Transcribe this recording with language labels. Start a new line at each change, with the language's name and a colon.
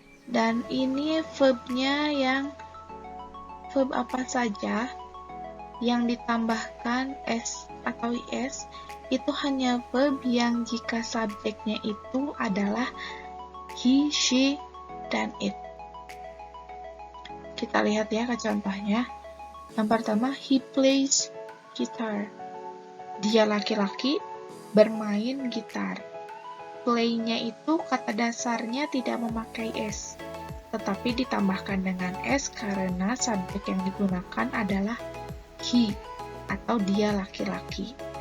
Indonesian: Dan ini verbnya verb apa saja yang ditambahkan s atau is itu hanya verb yang jika subjeknya itu adalah he, she, dan it. Kita lihat ya ke contohnya. Yang pertama,
English: he plays guitar.
Indonesian: Dia laki-laki bermain gitar. Play-nya itu kata dasarnya tidak memakai s, tetapi ditambahkan dengan s karena subjek yang digunakan adalah he atau dia laki-laki.